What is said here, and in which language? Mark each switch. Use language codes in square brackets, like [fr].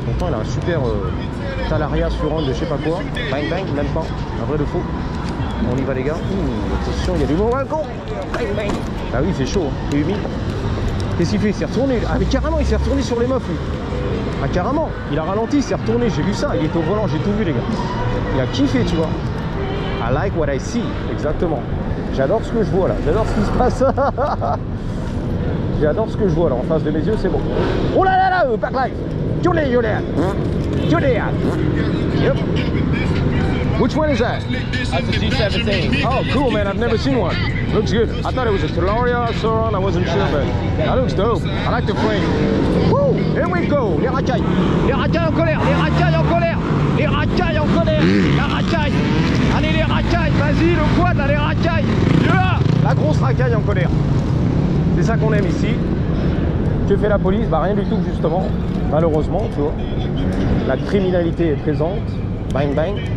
[fr] Pourtant, il a un super Talaria sur Honda de je sais pas quoi. Bang bang, même pas. Un vrai de faux. On y va les gars. Attention, il y a du bon balcon. Ah oui, c'est chaud, hein. C'est humide. Qu'est-ce qu'il fait? Il s'est retourné. Ah mais carrément, il s'est retourné sur les meufs lui. Ah carrément, il a ralenti, il s'est retourné, j'ai vu ça, il était au volant, j'ai tout vu les gars. Il a kiffé, tu vois. [en] I like what I see, exactement. [fr] J'adore ce que je vois là, j'adore ce qui se passe. J'adore ce que je vois là, en face de mes yeux, c'est bon. Oh là là là, backlight. Julian. [en] Yep. Which one is that? That's a G17. Oh, cool, man. I've never seen one. Looks good. I thought it was a Telaria, Sauron. I wasn't sure, but that looks dope. I like the frame. Woo! Here we go. [fr] Les racailles. Les racailles en colère. Les racailles en colère. Les racailles en colère. La racaille. Allez, les racailles. Vas-y, le quad, là, les racailles. Yeah! La grosse racaille en colère. C'est ça qu'on aime ici. Que fait la police? Bah, rien du tout, justement. Malheureusement, tu vois. La criminalité est présente. Bang, bang.